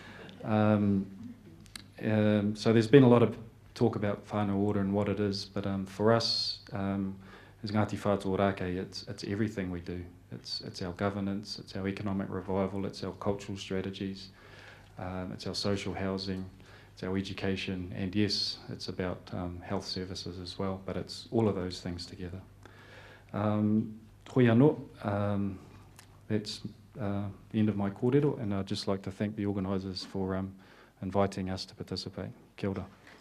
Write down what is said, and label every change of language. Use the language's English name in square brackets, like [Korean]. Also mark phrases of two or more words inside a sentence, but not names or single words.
[English] So there's been a lot of talk about whānau water and what it is, but for us, as Ngāti Whatua Orakei, it's everything we do. It's our governance, it's our economic revival, it's our cultural strategies, it's our social housing, it's our education, and yes, it's about health services as well, but it's all of those things together. [Māori] Hoi anō, [English] that's the end of my kōrero, and I'd just like to thank the organisers for inviting us to participate. [Māori] Kia ora.